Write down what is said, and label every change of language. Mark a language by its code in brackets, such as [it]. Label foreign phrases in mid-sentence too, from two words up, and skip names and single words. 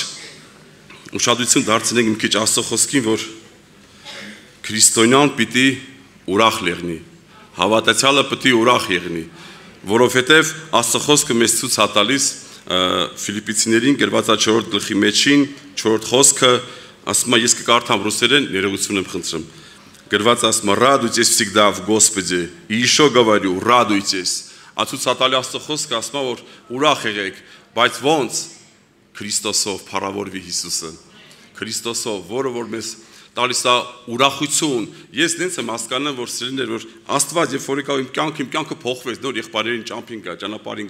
[hy] ուշադրություն դարձնենք մի քիչ Աստծո խոսքին, որ քրիստոնյան պիտի ուրախ եղնի, հավատացյալը պիտի ուրախ եղնի, որովհետև Աստծո խոսքը մեզ ցույց է տալիս Ֆիլիպպիցիներին գրված 4-րդ գլխի մեջին 4-րդ խոսքը, ասում է, ես կկարդամ ռուսերեն, ներողություն եմ խնդրում։ Գրված ասում է, [ru] радуйтесь всегда в Господе, и еще говорю, радуйтесь։ [hy] Ցույց է տալի Աստծո խոսքը, ասում է, որ ուրախ եղեք, բայց ոնց Քրիստոսով փառավորվի Հիսուսը, Քրիստոսով, որը որ մեզ տալիս է ուրախություն։ Ես նենց եմ հասկանում, որ սիրելիներ, որ Աստված երբ որ եկավ իմ կյանքը փոխվեց, նոր եղբայրերին ճանապարհին